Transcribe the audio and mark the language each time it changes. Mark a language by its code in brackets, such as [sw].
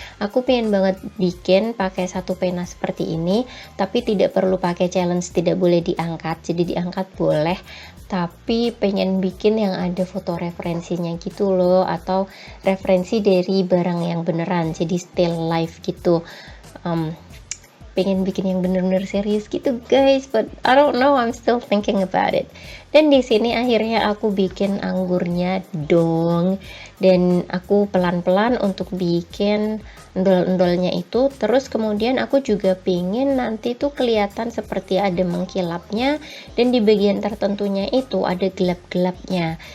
[id] Aku pengen banget bikin pakai satu pena seperti ini, tapi tidak perlu pakai challenge, tidak boleh diangkat. Jadi diangkat boleh, tapi pengen bikin yang ada foto referensinya gitu loh, atau referensi dari barang yang beneran, jadi still life gitu. Pengen bikin yang bener-bener serius gitu guys, [en] but I don't know, I'm still thinking about it. [id] Dan di sini akhirnya aku bikin anggurnya dong, dan aku pelan-pelan untuk bikin endol-endolnya itu. Terus kemudian aku juga pingin nanti tuh kelihatan seperti ada mengkilapnya, dan di bagian tertentunya itu ada gelap-gelapnya.